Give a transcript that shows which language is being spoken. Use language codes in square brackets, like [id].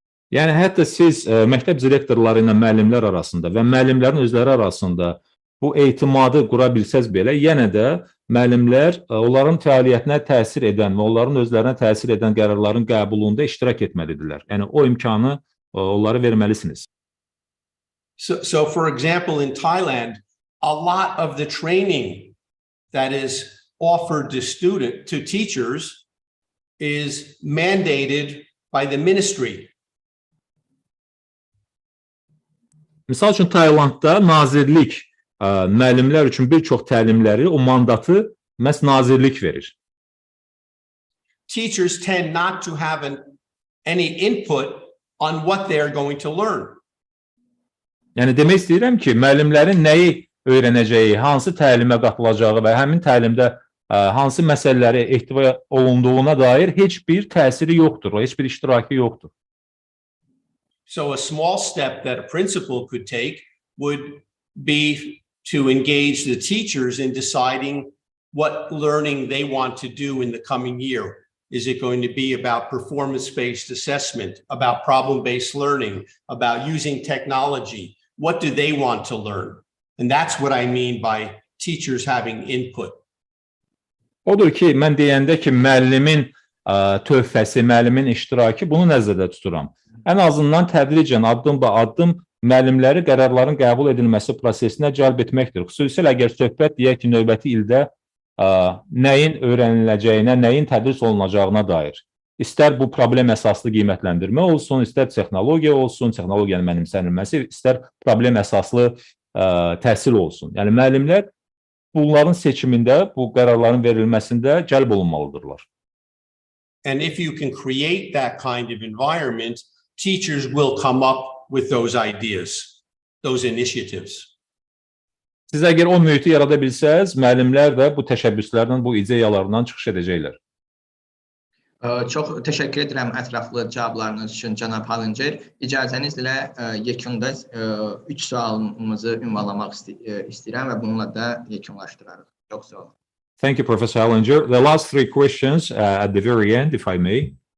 [az] Yəni hətta siz məktəb direktorları ilə müəllimlər arasında və müəllimlərin özləri arasında bu etimadı qura bilsəz belə, yenə də müəllimlər onların fəaliyyətinə təsir edən və onların özlərinə təsir edən qərarların qəbulunda iştirak etməlidirlər. Yəni o imkanı onlara verməlisiniz. [en] So for example, in Thailand, a lot of the training that is offered to teachers is mandated by the ministry. [az] Misal üçün Taylandda nazirlik müəllimlər üçün bir çox təlimləri, o mandatı məhz nazirlik verir. [en] Teachers tend not to have any input on what they are going to learn. [az] Yəni demək istəyirəm ki, müəllimlərin nəyi öyrənəcəyi, hansı təlimə qatılacağı və həmin təlimdə hansı məsələləri ehtiva olunduğuna dair heç bir təsiri yoxdur, heç bir iştirakı yoxdur. [en] So a small step that a principal could take would be to engage the teachers in deciding what learning they want to do in the coming year. Is it going to be about performance-based assessment, about problem-based learning, about using technology? What do they want to learn? And that's what I mean by teachers having input. [az] Odur ki, mən deyəndə ki, müəllimin töhfəsi, müəllimin iştirakı, bunu nəzərdə tuturam. Ən azından tədricən, addım-ba-addım müəllimləri qərarların qəbul edilməsi prosesinə cəlb etməkdir. Xüsusilə əgər söhbət deyək ki, növbəti ildə nəyin öyrəniləcəyinə, nəyin tədris olunacağına dair. İstər bu problem əsaslı qiymətləndirmə olsun, istər texnologiya olsun, texnologiyanın mənimsənilməsi, istər problem əsaslı təhsil olsun. Yəni müəllimlər bunların seçimində, bu qərarların verilməsində cəlb olunmalıdırlar. [en] And if you can create that kind of environment, teachers will come up with those ideas, those initiatives. [az] Siz əgər o mühiti yarada bilsəz, müəllimlər də bu təşəbbüslərdən, bu ideyalarından çıxış edəcəklər. Çox təşəkkür edirəm ətraflı cavablarınız üçün, cənab Hallincer. İcazənizlə yekunda 3 sualımızı ünvanlamaq istəyirəm və bununla da yekunlaşdırarıq. Çox sağ olun. [en] Thank you, Professor Hallincer. The last 3 questions at the very end, if I may.